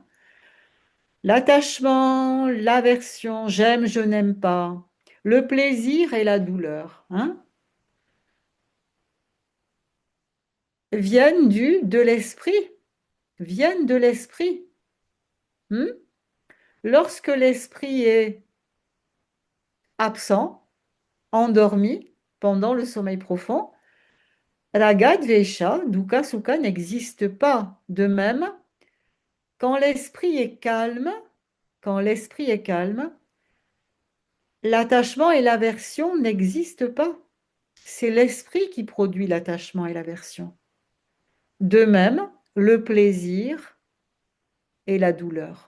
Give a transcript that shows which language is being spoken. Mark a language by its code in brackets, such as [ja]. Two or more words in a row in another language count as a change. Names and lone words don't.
[fr] L'attachement, l'aversion, j'aime, je n'aime pas, le plaisir et la douleur, hein, viennent de l'esprit, viennent de l'esprit. Hmm. Lorsque l'esprit est absent, endormi pendant le sommeil profond, [sa] राग, द्वेष, दुःख, सुख [fr] n'existe pas. De même, quand l'esprit est calme, quand l'esprit est calme, l'attachement et l'aversion n'existent pas. C'est l'esprit qui produit l'attachement et l'aversion. De même, le plaisir et la douleur.